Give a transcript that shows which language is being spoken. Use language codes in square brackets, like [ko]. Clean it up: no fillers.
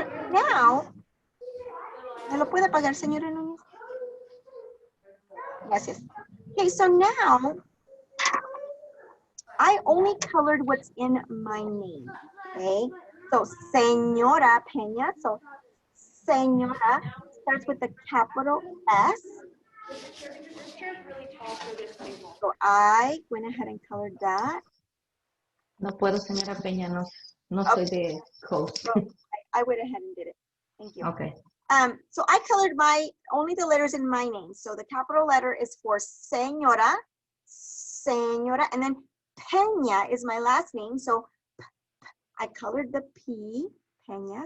[es] Now, ¿me lo puede apagar, señora Núñez? Gracias. [en] Okay, so now, I only colored what's in my name, okay? So, Señora Peña, so Señora starts with the capital S. So I went ahead and colored that. [es] No puedo, señora Peña, no soy de code. [en] So I went ahead and did it. Thank you. Okay. So I colored only the letters in my name. So the capital letter is for Señora, Señora, and then Peña is my last name. So I colored the P, Peña.